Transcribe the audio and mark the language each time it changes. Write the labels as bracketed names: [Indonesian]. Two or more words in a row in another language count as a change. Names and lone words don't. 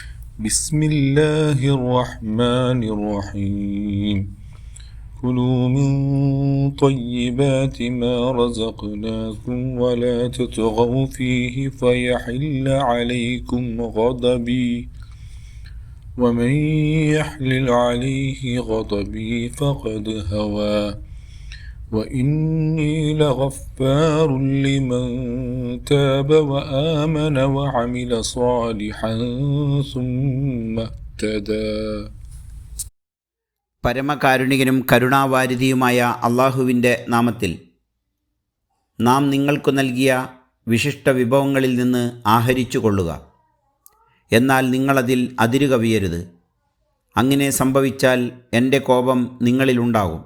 [Arabic] بسم الله الرحمن الرحيم كلوا من طيبات ما رزقناكم ولا تطغوا فيه فيحل عليكم غضبي ومن يحلل عليه غضبي فقد هوى وإني لغفار لمن تاب وآمن وعمل صالحا ثم اهتدى. [Malayalam] പരമകാരുണികനും കരുണാവാരിധിയുമായ അള്ളാഹുവിൻ്റെ നാമത്തിൽ. നാം നിങ്ങൾക്കു നൽകിയ വിശിഷ്ട വിഭവങ്ങളിൽ നിന്ന് ആഹരിച്ചു കൊള്ളുക. എന്നാൽ നിങ്ങളതിൽ അതിരുകവിയരുത്. അങ്ങനെ സംഭവിച്ചാൽ എൻ്റെ കോപം നിങ്ങളിലുണ്ടാകും.